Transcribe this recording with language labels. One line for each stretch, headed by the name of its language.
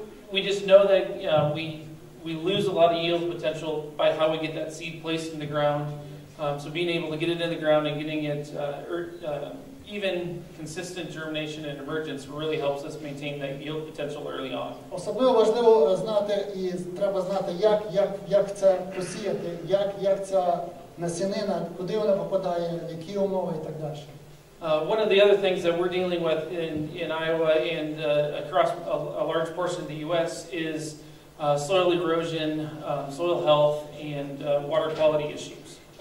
English: We just know that we lose a lot of yield potential by how we get that seed placed in the ground. So being able to get it in the ground and getting it even consistent germination and emergence really helps us maintain that yield potential early on.
Ukrainian: Особливо важливо знати і треба знати, як це посіяти, як ця насінина, куди вона попадає, які умови і так далі.
English: One of the other things that we're dealing with in Iowa and across a large portion of the U.S. is soil erosion, soil health, and water quality issues.